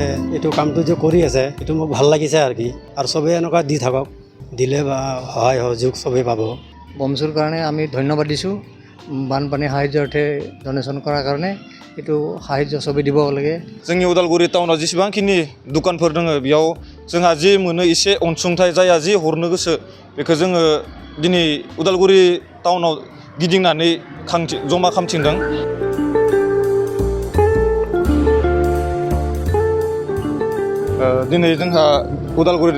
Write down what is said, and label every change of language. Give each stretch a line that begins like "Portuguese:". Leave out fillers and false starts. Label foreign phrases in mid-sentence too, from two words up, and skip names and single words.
Assamese: এইটো কামটো যে কৰি আছে এইটো মোক ভাল লাগিছে আৰু কি আৰু চবেই এনেকুৱা দি থাকক দিলে বা সহায় সহযোগ চবেই পাব BoNSUৰ কাৰণে আমি ধন্যবাদ দিছোঁ বানপানী সাহায্যাৰ্থে ডনেশ্যন কৰাৰ কাৰণে এইটো সাহায্য চবেই দিব লাগে
Bodo: जोंनि उदालगुरि टाउनाव जेसेबांखिनि दुकानफोर दङ बेयाव जोंहा जि मोनो एसे अनसुंथाइ जाया जि हरनो गोसो बेखौ जोङो दिनै उदालगुरि टाउनाव गिदिंनानै जमा खालामथिंदों दिनै जोंहा उदालगुरि